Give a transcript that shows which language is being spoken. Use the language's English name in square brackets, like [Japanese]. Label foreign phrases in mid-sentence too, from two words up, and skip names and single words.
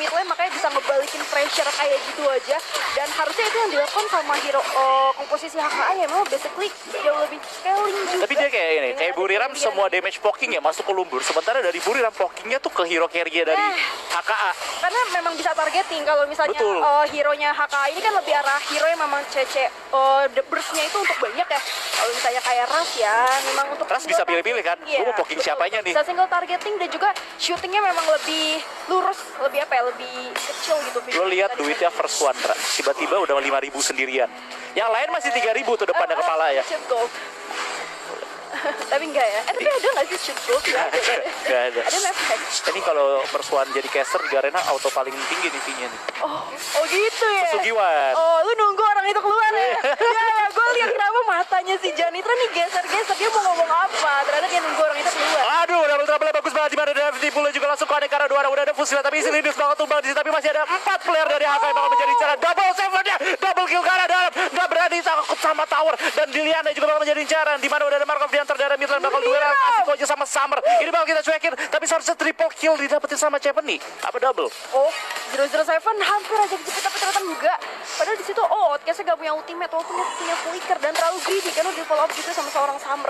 [English] mid lane [Indonesian] makanya bisa ngebalikin pressure kayak gitu aja. Dan harusnya itu yang dilakukan sama hero komposisi HKA ya memang basically jauh lebih scaling juga. Tapi dia kayak ini, Dengan kayak ada Buriram kelebihan. semua [English] damage poking [Indonesian] ya masuk ke lumbur. Sementara dari Buriram pokingnya tuh ke [English] hero carry-nya [Indonesian] dari HKA. Karena memang bisa targeting kalau misalnya Betul. hero-nya HKA ini kan lebih arah hero yang memang [English] CC the burst-nya [Indonesian] itu untuk banyak ya. Kalau misalnya kayak Ras ya memang untuk Ras single bisa pilih-pilih kan? targeting, Gua mau poking betul. siapanya nih? Bisa [English] single targeting [Indonesian] dan juga shootingnya memang lebih lurus, lebih apa ya, lebih kecil gitu. Lo lihat duitnya [English] first one, [Indonesian] Ra. Tiba-tiba udah 5.000 sendirian. Yang lain masih 3.000 tuh depannya kepala ya. [English] Shoot goal. [Indonesian] Tapi enggak ya. Tapi ada nggak sih [English] shoot goal? [Indonesian] Nggak ada. Nggak ada. Ada mepet. Ini kalau [English] first one [Indonesian] jadi caster, Garena auto paling tinggi nih V-nya nih. Oh gitu ya. Sugiwan. Oh, lu nunggu orang itu keluar ya? Ya, gue lihat kenapa matanya si Janitra nih geser-geser. Dia mau ngomong apa? Ternyata dia nunggu orang itu keluar. Aduh, [English] double trouble [Indonesian] bagus banget di mana Gravity Pool juga langsung connect karena 2 orang udah ada Fusila, tapi isi Linus bakal tumbang di sini, tapi masih ada 4 player dari HK yang bakal menjadi incaran. Double seven-nya, [English] double kill [Indonesian] ke arah dalam, nggak berani takut sama tower, dan Liliana juga bakal menjadi incaran. Di mana udah ada Markov di antar daerah midlane bakal duel Asiko aja sama Summer. Ini bakal kita cuekin, tapi seharusnya [English] triple kill [Indonesian] didapetin sama Cepeni. Apa double? Oh, 007 hampir aja dijepit tapi ternyata enggak. Padahal di situ Outcast-nya gak punya ultimate walaupun dia punya flicker dan terlalu greedy karena di [English] follow up [Indonesian] juga sama seorang Summer.